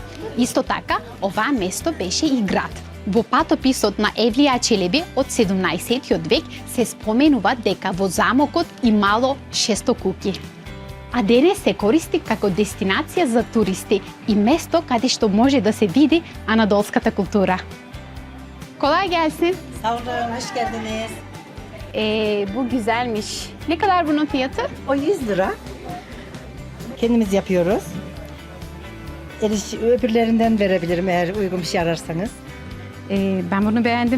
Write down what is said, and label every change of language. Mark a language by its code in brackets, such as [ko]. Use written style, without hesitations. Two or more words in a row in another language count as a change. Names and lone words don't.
[mk] Исто така, оваа место беше и град. Во патописот на Евлија Челеби од 17 век се споменува дека во замокот имало 600 куќи. А денес се користи како дестинација за туристи и место каде што може да се види анадолската култура. [tr] Kolay gelsin. Sağ olun, hoş geldiniz. Bu güzelmiş. Ne kadar bunun fiyatı? O 100 lira. Kendimiz yapıyoruz. Öbürlerinden verebilirim eğer uygun bir şey ararsanız. Ben bunu beğendim.